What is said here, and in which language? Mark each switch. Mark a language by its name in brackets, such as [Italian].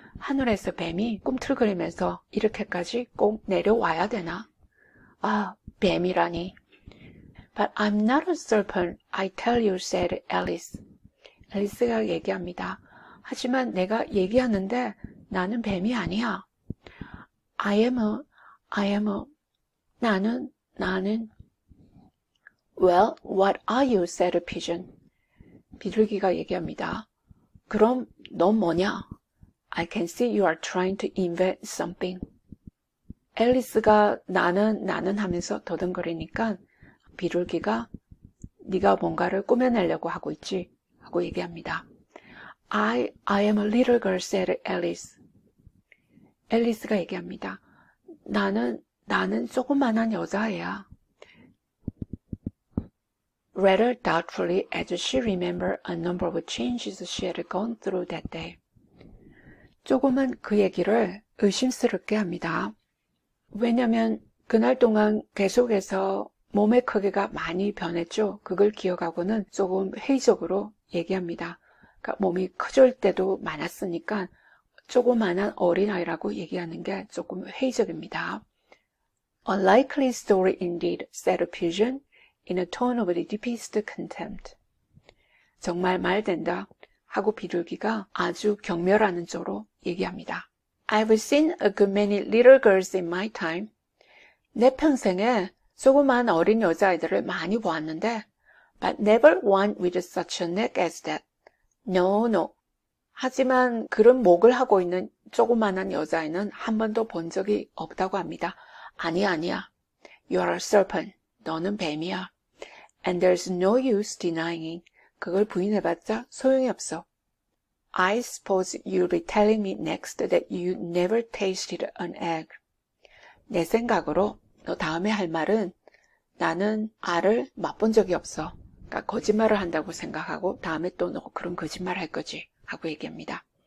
[Korean] 하늘에서 뱀이 꿈틀거리면서 이렇게까지 꼭 내려와야 되나? 아, 뱀이라니. [English] But I'm not a serpent, I tell you, said Alice. [Korean] 앨리스가 얘기합니다. 하지만 내가 얘기하는데 나는 뱀이 아니야. [English] I am a, [Korean] 나는. [English] Well, what are you, said Pigeon. [Korean] 비둘기가 얘기합니다. 그럼 넌 뭐냐? [English] I can see you are trying to invent something. [Korean] 앨리스가 나는 하면서 더듬거리니까 비둘기가 네가 뭔가를 꾸며내려고 하고 있지 하고 얘기합니다. [English] I am a little girl, said Alice. [Korean] 앨리스가 얘기합니다. 나는 조그만한 여자애야. [English] Rather doubtfully as she remembered a number of changes she had gone through that day. [Korean] 조금은 그 얘기를 의심스럽게 합니다. 왜냐면 그날 동안 계속해서 몸의 크기가 많이 변했죠. 그걸 기억하고는 조금 회의적으로 얘기합니다. 그러니까 몸이 커질 때도 많았으니까 조그만한 어린아이라고 얘기하는 게 조금 회의적입니다. [English] A likely story indeed, said Pigeon in a tone of the deepest contempt. [Korean] 정말 말된다 하고 비둘기가 아주 경멸하는 조로 얘기합니다. [English] I've seen a good many little girls in my time. [Korean] 내 평생에 조그만 어린 여자아이들을 많이 보았는데 [English] but never one with such a neck as that. No. [Korean] 하지만 그런 목을 하고 있는 조그만한 여자아이는 한 번도 본 적이 없다고 합니다. 아니야. [English] You are a serpent. [Korean] 너는 뱀이야. [English] And there's no use denying. [Korean] 그걸 부인해봤자 소용이 없어. [English] I suppose you'll be telling me next that you never tasted an egg. [Korean] 내 생각으로 너 다음에 할 말은 나는 알을 맛본 적이 없어. 그러니까 거짓말을 한다고 생각하고 다음에 또 너 그런 거짓말 할 거지 하고 얘기합니다.